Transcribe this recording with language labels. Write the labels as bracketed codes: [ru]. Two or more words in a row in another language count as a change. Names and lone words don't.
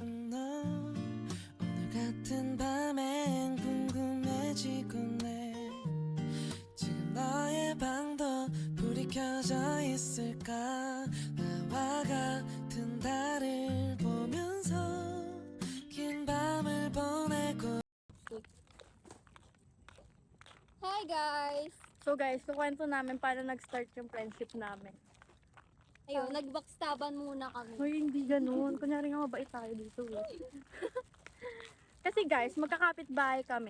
[ko] 너 오늘 같은 밤엔 궁금해지곤 해. 지었을까 나와 같은 달을 보면서 긴 밤을 보내고 [en] Hi guys! So guys, [tl] kukwento namin paano nag-start yung friendship namin. Ayun, nag-backstaban muna kami. Hoy, hindi ganun. Kunyari nga mabait tayo dito. Kasi guys, magkakapit-bahay kami.